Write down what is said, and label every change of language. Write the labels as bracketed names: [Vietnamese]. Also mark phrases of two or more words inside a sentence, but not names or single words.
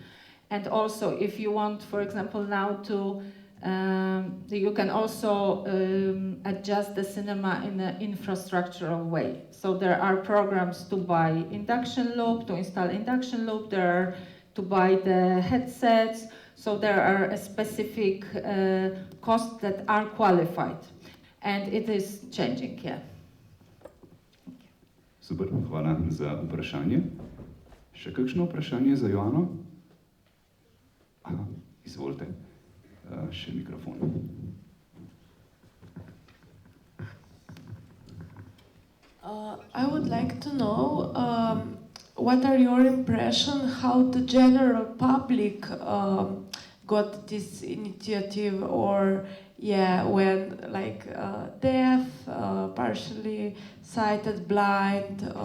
[English] And also, if you want, for example, now you can also adjust the cinema in an infrastructural way. So there are programs to buy induction loop, to install induction loop, there are to buy the headsets, so there are a specific costs that are qualified. And it is changing, yeah. [Slovenian] Super, hvala za vprašanje. Še kakšno vprašanje za Joanno? Aha, izvolite. Še mikrofon. [English] I would like to know what are your impressions how the general public got this initiative, or when like deaf, partially sighted, blind